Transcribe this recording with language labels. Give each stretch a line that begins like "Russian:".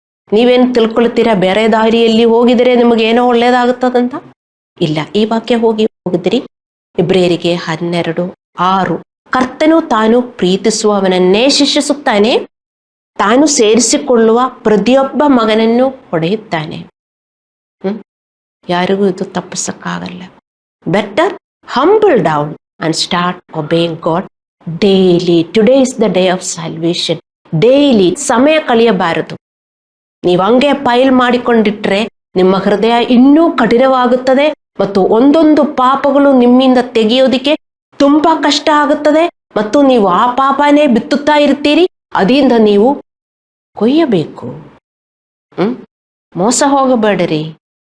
Kannada: ನೀವೇನು ತಿಳ್ಕೊಳ್ತೀರಾ, ಬೇರೆ ದಾರಿಯಲ್ಲಿ ಹೋಗಿದರೆ ನಿಮಗೆ ಏನೋ ಒಳ್ಳೇದಾಗುತ್ತದಂತ? ಇಲ್ಲ. ಈ ವಾಕ್ಯ ಹೋಗಿದ್ರಿ ಇಬ್ರಿಯರಿಗೆ 12:6, ಕರ್ತನು ತಾನು ಪ್ರೀತಿಸುವವನನ್ನೇ ಶಿಕ್ಷಿಸುತ್ತಾನೆ, ತಾನು ಸೇರಿಸಿಕೊಳ್ಳುವ ಪ್ರತಿಯೊಬ್ಬ ಮಗನನ್ನು ಹೊಡೆಯುತ್ತಾನೆ. ಯಾರಿಗೂ ಇದು ತಪ್ಪಿಸಕ್ಕಾಗಲ್ಲ.
English: Better humble down and start obeying God daily. Today is the day of salvation.
Kannada: Daily ಸಮಯ ಕಳೆಯಬಾರದು. ನೀವು ಹಂಗೆ ಫೈಲ್ ಮಾಡಿಕೊಂಡಿಟ್ರೆ ನಿಮ್ಮ ಹೃದಯ ಇನ್ನೂ ಕಠಿಣವಾಗುತ್ತದೆ ಮತ್ತು ಒಂದೊಂದು ಪಾಪಗಳು ನಿಮ್ಮಿಂದ ತೆಗೆಯೋದಿಕ್ಕೆ ತುಂಬಾ ಕಷ್ಟ ಆಗುತ್ತದೆ ಮತ್ತು ನೀವು ಆ ಪಾಪನೇ ಬಿತ್ತುತ್ತಾ ಇರ್ತೀರಿ. ಅದರಿಂದ ನೀವು ಕೊಯ್ಯಬೇಕು. ಮೋಸ ಹೋಗಬೇಡರಿ.